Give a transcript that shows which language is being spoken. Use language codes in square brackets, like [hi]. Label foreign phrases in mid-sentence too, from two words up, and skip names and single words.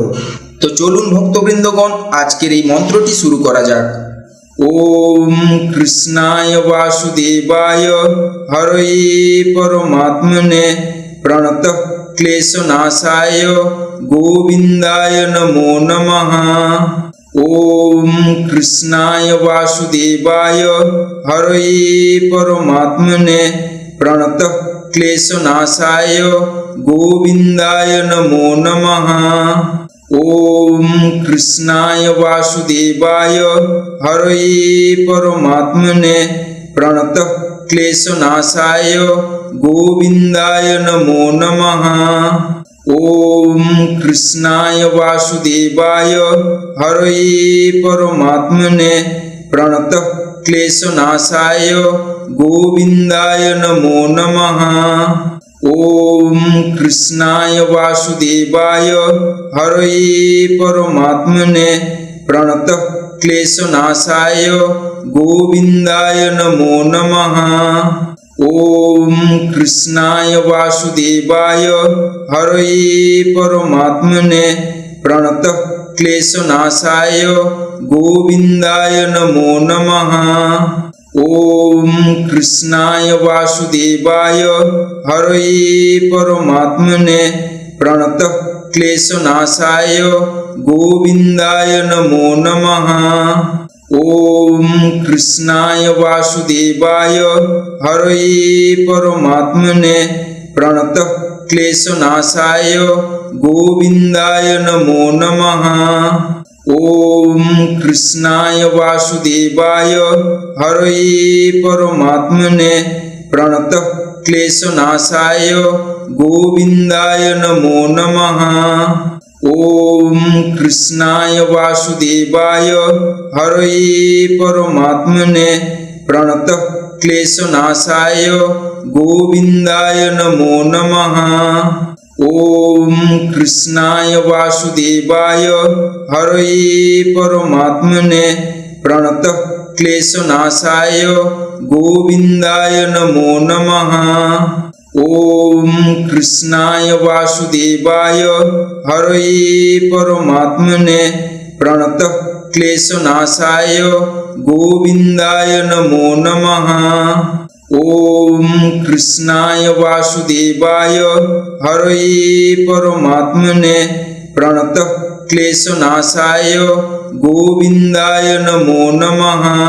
[bn] তো চলুন ভক্তবৃন্দগণ, আজকের এই মন্ত্রটি শুরু করা যাক। [sa] ওম কৃষ্ণায় বাসুদেবায় হরয়ে পরমাত্মনে প্রণতঃ ক্লেশনাশায় গোবিন্দায় নমো নমঃ। ওম কৃষ্ণায় বাসুদেবায় হরয়ে পরমাত্মনে প্রণতঃ ক্লেশনাশায় গোবিন্দায় নমো নমঃ। ওম কৃষ্ণায় বাসুদেবায় হরয়ে পরমাত্মনে প্রণতঃ ক্লেশনাশায় গোবিন্দায় নমো নমঃ। ওম কৃষ্ণায় বাসুদেবায় হরয়ে পরমাত্মনে প্রণতঃ ক্লেশনাশায় গোবিন্দায় নমো নমঃ। ওম কৃষ্ণায় বাসুদেবায় হরয়ে পরমাত্মনে প্রণতঃ ক্লেশনাশায় গোবিন্দায় নমো নমঃ। ওম কৃষ্ণায় বাসুদেবায় হরয়ে পরমাত্মনে প্রণতঃ ক্লেশনাশায় গোবিন্দায় নমো নমঃ। ওম কৃষ্ণায় বাসুদেবায় হরয়ে পরমাত্মনে প্রণতঃ ক্লেশনাশায় গোবিন্দায় নমো নমঃ। ওম কৃষ্ণায় বাসুদেবায় হরয়ে পরমাত্মনে প্রণতঃ ক্লেশনাশায় গোবিন্দায় নমো নমঃ। ওম কৃষ্ণায় বাসুদেবায় হরয়ে পরমাত্মনে প্রণতঃ ক্লেশনাশায় গোবিন্দায় নমো নমঃ। ওম কৃষ্ণায় বাসুদেবায় হরয়ে পরমাত্মনে প্রণতঃ ক্লেশনাশায় গোবিন্দায় নমো নমঃ। ওম কৃষ্ণায় বাসুদেবায় হরয়ে পরমাত্মনে প্রণতঃ ক্লেশনাশায় গোবিন্দায় নমো নমঃ। ওম কৃষ্ণায় বাসুদেবায় হরয়ে পরমাত্মনে প্রণতঃ ক্লেশনাশায় गोविन्दाय नमो नमः। ॐ कृष्णाय वासुदेवाय हरये परमात्मने प्रणतः क्लेशनाशाय गोविन्दाय नमो नमः।